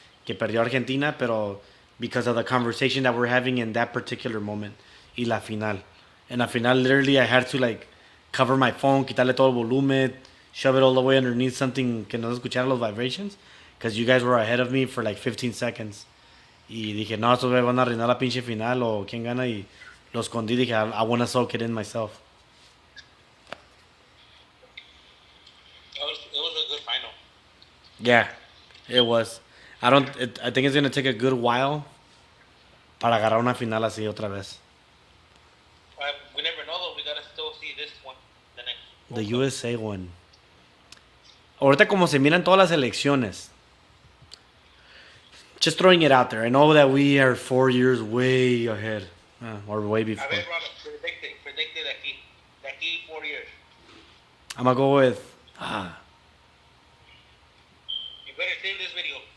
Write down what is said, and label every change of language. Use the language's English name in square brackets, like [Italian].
[Spanish] Que perdió Argentina, pero [English] because of the conversation that we're having in that particular moment. [Spanish] y la final. En la final, [English] literally, I had to like cover my phone, [Spanish] quitarle todo el volumen, [English] shove it all the way underneath something [Spanish] que no se escucharan los [English] vibrations, because you guys were ahead of me for like 15 seconds. [Spanish] Y dije, no, estos güeyes van a arruinar la pinche final o quién gana y lo escondí. Dije, [English] I want to soak it in myself. It was a good final. Yeah, it was. I think it's going to take a good while [Spanish] para agarrar una final así otra vez. [English] We never know though. We gotta still see this one, the next. The USA one. [Spanish] Ahorita como se miran todas las elecciones. [English] Just throwing it out there. I know that we are 4 years way ahead. Or way before. [Spanish] A ver, Ronald, predicte de aquí [English] 4 years. I'm gonna go with... You better save this video.